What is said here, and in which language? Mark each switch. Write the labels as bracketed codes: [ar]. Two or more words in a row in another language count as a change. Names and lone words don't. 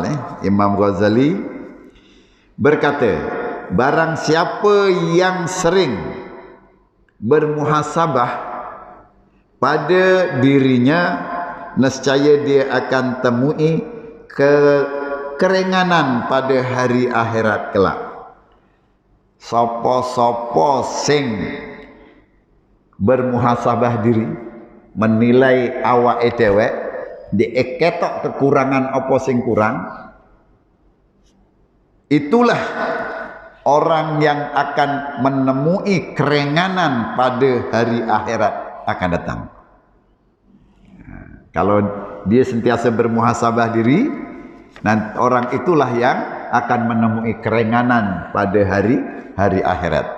[ms] Imam Ghazali berkata, barang siapa yang sering bermuhasabah pada dirinya, nescaya dia akan temui keringanan pada hari akhirat kelak. [jv] Sopo sing bermuhasabah diri, menilai awake dewek, diketok kekurangan apa sing kurang, [ms] itulah orang yang akan menemui keringanan pada hari akhirat akan datang. Kalau dia sentiasa bermuhasabah diri, nanti orang itulah yang akan menemui keringanan pada hari akhirat.